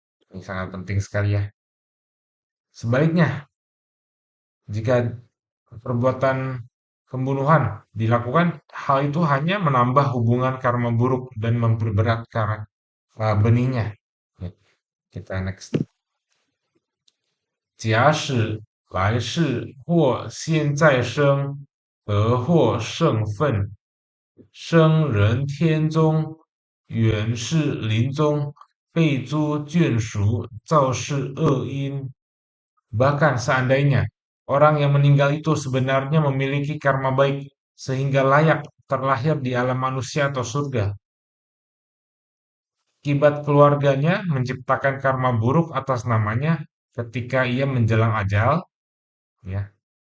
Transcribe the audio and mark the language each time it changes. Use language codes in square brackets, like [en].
[id] Ini sangat penting sekali ya. Sebaliknya, jika perbuatan pembunuhan dilakukan, hal itu hanya menambah hubungan karma buruk dan memperberat benihnya. Ya, kita next. [zh] 假使来世或现在生，得获圣分，生人天中，远视临终，被诸眷属造是恶因。 [id] Bahkan seandainya orang yang meninggal itu sebenarnya memiliki karma baik sehingga layak terlahir di alam manusia atau surga, akibat keluarganya menciptakan karma buruk atas namanya ketika ia menjelang ajal, ya.